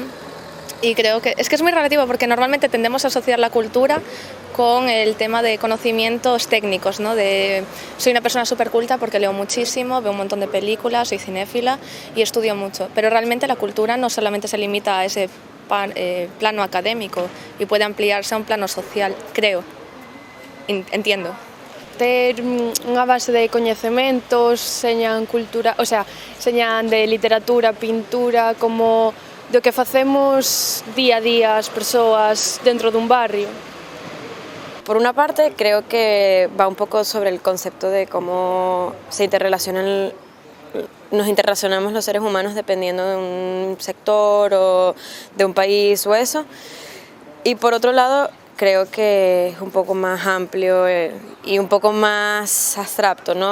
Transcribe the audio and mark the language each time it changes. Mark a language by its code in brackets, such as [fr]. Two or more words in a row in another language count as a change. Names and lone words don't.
[es] Y creo que es muy relativo porque normalmente tendemos a asociar la cultura con el tema de conocimientos técnicos, ¿no? Soy una persona súper culta porque leo muchísimo, veo un montón de películas, soy cinéfila y estudio mucho, pero realmente la cultura no solamente se limita a ese plano académico y puede ampliarse a un plano social, creo, entiendo. [gl] Ter unha base de coñecementos, señan cultura, [es] o sea, [gl] señan de literatura, pintura, como do que facemos día a día as persoas dentro dun barrio. [es] Por una parte, creo que va un poco sobre el concepto de cómo nos interrelacionamos los seres humanos dependiendo de un sector o de un país o eso. Y por otro lado, creo que es un poco más amplio y un poco más abstracto, ¿no?